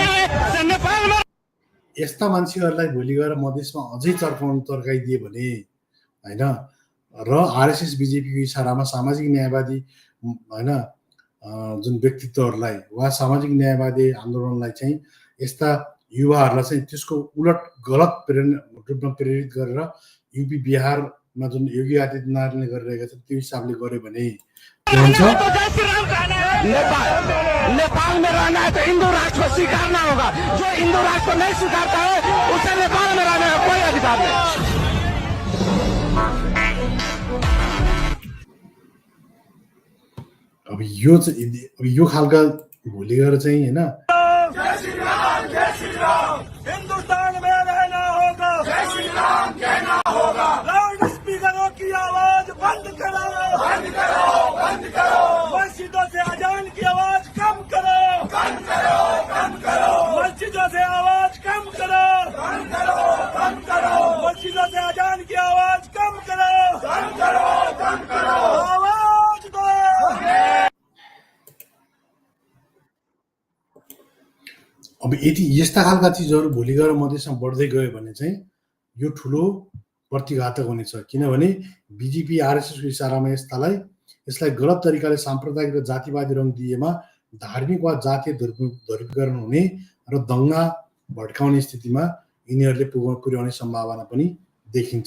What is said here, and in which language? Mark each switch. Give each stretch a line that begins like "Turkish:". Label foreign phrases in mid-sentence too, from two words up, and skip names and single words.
Nepali: यस्ता मान्छेहरूलाई भोलि गएर मधेसमा अझै तर्काइदिए भने होइन र आरएसएस बीजेपीको इसारामा सामाजिक न्यायवादी होइन जुन व्यक्तित्वहरूलाई वा सामाजिक न्यायवादी आन्दोलनलाई चाहिँ यस्ता युवाहरूलाई चाहिँ त्यसको उलट गलत रूपमा प्रेरित गरेर युपी बिहारमा जुन योगी आदित्यनाथले गरिरहेका छन् त्यो हिसाबले गर्यो भने के हुन्छ
Hindi: नेपाल में रहना है तो हिंदू राष्ट्र को स्वीकारना होगा। जो हिंदू राष्ट्र को नहीं स्वीकारता है उसे नेपाल में रहने का कोई अधिकार नहीं।
Nepali: अब यो खालका भोलि गएर चाहिँ होइन
Hindi: हिंदुस्तान में रहना होगा, जय श्री राम कहना होगा। लाउड स्पीकरों की आवाज बंद करो, बंद करो, बंद करो। मस्जिदों से अजान की आवाज कम करो, कम करो, कम करो। मस्जिदों से आवाज कम करो, कम करो, कम करो। मस्जिदों से अजान की आवाज कम करो, कम करो, कम करो। आवाज दो।
Nepali: अब यति यस्ता खालका चिजहरू भोलि गएर मधेसमा बढ्दै गयो भने चाहिँ यो ठुलो प्रतिघातक हुनेछ। किनभने बिजेपी आरएसएसको इसारामा यसलाई गलत तरिकाले साम्प्रदायिक र जातिवादी रङ दिएमा धार्मिक वा जातीय ध्रुवीकरण हुने र दङ्गा भड्काउने स्थितिमा यिनीहरूले पुर्याउने सम्भावना पनि देखिन्छ।